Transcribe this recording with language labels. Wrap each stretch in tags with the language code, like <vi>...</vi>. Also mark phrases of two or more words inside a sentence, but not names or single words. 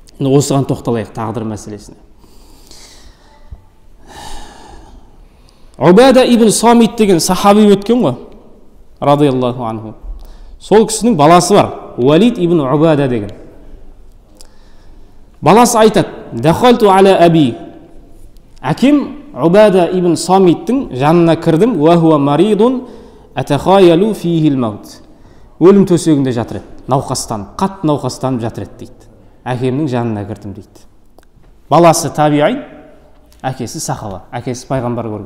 <kk>Осыған тоқталайық, тағдыр мәселесіне. Убада ибн Самит деген сахаби өткен ғой,</kk> <ar>رضي الله عنه.</ar> <kk>Сол кісінің баласы бар, Уалид ибн Убада деген. Баласы айтады:</kk> <ar>"دخلت على أبي."</ar> <kk>Әкем Убада ибн Самиттің жанына кірдім,</kk> <ar>"وهو مريض أتخايل فيه الموت."</ar> <kk>Өлім төсегінде жатыр еді, науқастанып, қатты науқастанып жатыр еді дейді. Әкемнің жанына кірдім дейді. Баласы табиғи, әкесі сахаба, әкесі пайғамбар көрген.</kk>